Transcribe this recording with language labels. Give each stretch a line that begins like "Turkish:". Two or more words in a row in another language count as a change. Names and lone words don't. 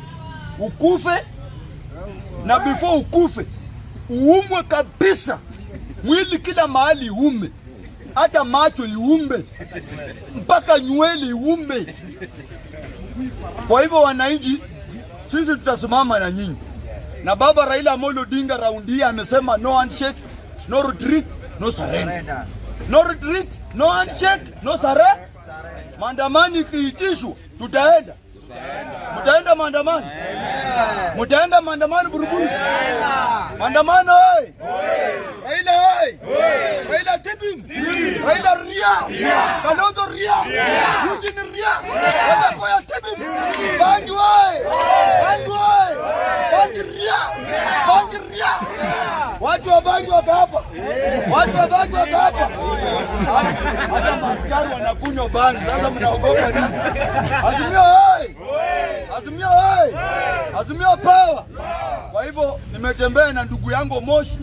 Swahili: Ukufe, na before ukufe uumwe kabisa. Mwili kila mahali iume, hata macho iumbe, mpaka nywele iumbe. Kwa hivyo wananchi, sisi tutasimama na nyinyi. Na baba Raila Amolo Odinga raundi hii amesema
English: no handshake, no retreat, no surrender. No retreat, no handshake, no surrender.
Swahili: Maandamano ikiitishwa tutaenda. Mtaenda maandamano? Mtaenda maandamano buruburu? Maandamano oi! Raila oi! Raila tibim! Raila ria! Kalonzo ria! Eugene ria! Raila koya tibim! Bangi oi! Bangi oi! Bangi ria! Bangi ria! Watu wa Bangi wako hapa! Watu wa Bangi wako hapa! Hata maaskari wanakunywa bangi. Sasa mnaogopa nini? Azimio oi! Azimio oi! Azimio power! Kwa hivyo nimetembea na ndugu yangu Moshi.